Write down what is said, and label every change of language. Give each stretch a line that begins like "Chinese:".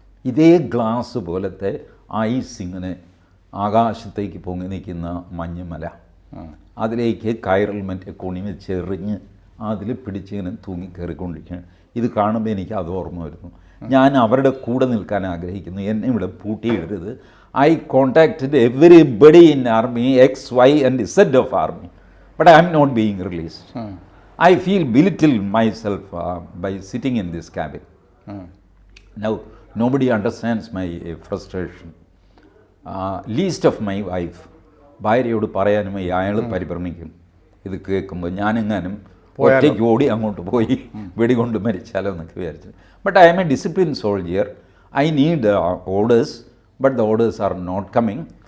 Malayalam: ഇതേ ഗ്ലാസ് പോലത്തെ ഐസ് ഇങ്ങനെ ആകാശത്തേക്ക് പൊങ്ങി നിൽക്കുന്ന മഞ്ഞുമല, അതിലേക്ക് കയറിൽ മറ്റേ കൊണി വെച്ച് എറിഞ്ഞ് അതിൽ പിടിച്ചിങ്ങനെ തൂങ്ങിക്കയറിക്കൊണ്ടിരിക്കുകയാണ്. ഇത് കാണുമ്പോൾ എനിക്ക് അത് ഓർമ്മ വരുന്നു. ഞാൻ അവരുടെ കൂടെ നിൽക്കാൻ ആഗ്രഹിക്കുന്നു, എന്നെ ഇവിടെ പൂട്ടിയിടരുത്.
English: I contacted everybody in army, X, Y and Z of army, but I am not being released. I feel belittled myself by sitting in this cabin. Now, nobody understands my frustration. Least of my wife.
Malayalam: ഭാര്യയോട് പറയാനും അയാൾ പരിഭ്രമിക്കും ഇത് കേൾക്കുമ്പോൾ. ഞാനെങ്ങാനും ഒറ്റയ്ക്ക് ഓടി അങ്ങോട്ട് പോയി വെടികൊണ്ട് മരിച്ചാലോ എന്നൊക്കെ വിചാരിച്ചു.
English: But I am a discipline soldier. I need orders, but the orders are not coming.